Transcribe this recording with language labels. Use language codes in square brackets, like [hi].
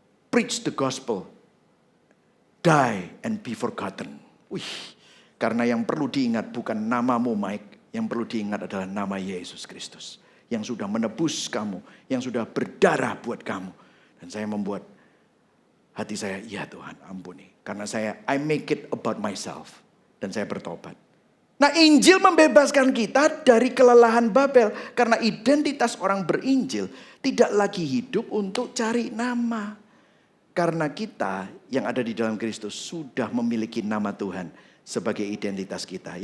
[en] Preach the gospel, die and be forgotten. [id] Karena yang perlu diingat bukan namamu Mike, yang perlu diingat adalah nama Yesus Kristus. Yang sudah menebus kamu, yang sudah berdarah buat kamu. Dan saya membuat hati saya, ya Tuhan ampuni. [en] Karena I make it about myself. [id] Dan saya bertobat. Nah, Injil membebaskan kita dari kelelahan Babel. Karena identitas orang berinjil tidak lagi hidup untuk cari nama. Karena kita yang ada di dalam Kristus sudah memiliki nama Tuhan sebagai identitas kita.